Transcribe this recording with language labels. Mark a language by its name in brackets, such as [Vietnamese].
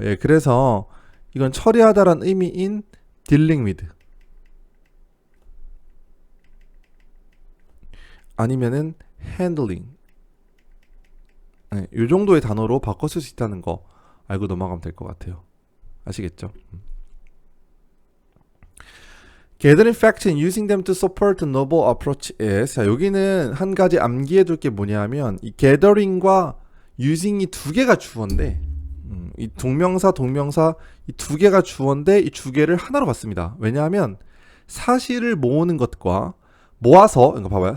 [Korean] 예, 그래서 이건 처리하다라는 의미인 dealing with 아니면은 handling, 네, 이 정도의 단어로 바꿔 쓸 수 있다는 거 알고 넘어가면 될 것 같아요. 아시겠죠? [English] Gathering facts and using them to support the noble approach is. [Korean] 자, 여기는 한 가지 암기해 둘 게 뭐냐면 이 gathering과 using이 두 개가 주어인데 이 동명사 이 두 개가 주어인데 이 두 개를 하나로 봤습니다. 왜냐하면 사실을 모으는 것과 모아서, 이거 봐봐요.